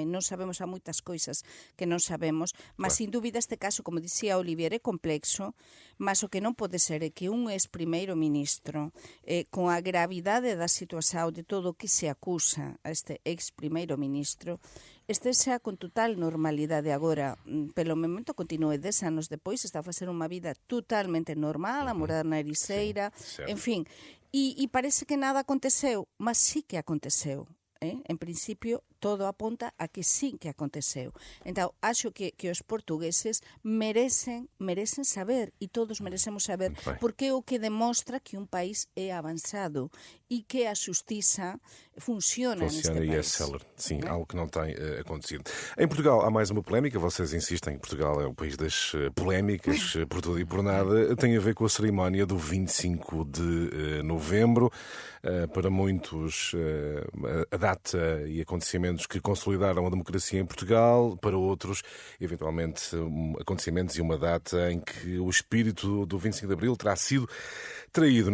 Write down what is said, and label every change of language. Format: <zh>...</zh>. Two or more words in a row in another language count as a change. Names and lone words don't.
<gl>Non sabemos a moitas coisas que non sabemos, mas sin dúbida este caso, como dicía Olivier, é complexo, mas o que non pode ser é que un ex-primeiro ministro, con a gravidade da situación de todo o que se acusa a este ex-primeiro ministro, estexa con total normalidade agora, pelo momento continue 10 anos depois, está a facer unha vida totalmente normal, a morar na Ericeira, en fin, e parece que nada aconteceu, mas sí que aconteceu. En principio, todo apunta a que sí que aconteceu. Entón, acho que os portugueses merecen saber, e todos merecemos saber, porque é o que demostra que un país é avanzado e que a justiça funciona neste país.</gl> <pt>E é célere. Sim, algo que não tem acontecido. Em Portugal há mais uma polémica, vocês insistem que Portugal é o país das polémicas, por tudo e por nada. Tem a ver com a cerimónia do 25 de novembro. Para muitos, a data e acontecimentos que consolidaram a democracia em Portugal, para outros, eventualmente, acontecimentos e uma data em que o espírito do 25 de Abril terá sido traído.</pt>